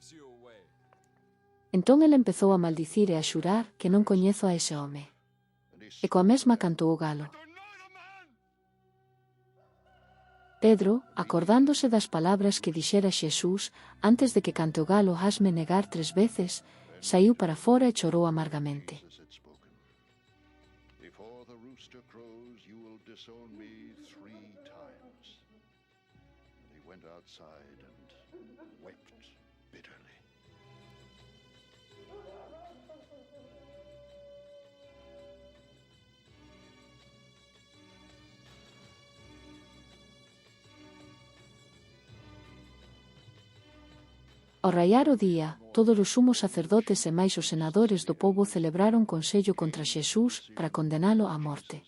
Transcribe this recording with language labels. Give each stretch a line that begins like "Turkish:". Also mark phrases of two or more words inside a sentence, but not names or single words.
Galician: Entón el empezou a maldicir e a xurar que non coñezo a ese home. E coa mesma cantou o galo. Pedro, acordándose das palabras que dixera Xesús, antes de que cante o galo hasme negar 3 veces, saíu para fora e chorou amargamente.
English: Disown me 3 times. And he went outside and wept bitterly.
Galician: Ao raiar o día, todos os sumos sacerdotes e máis os senadores do pobo celebraron consello contra Xesús para condenalo á morte.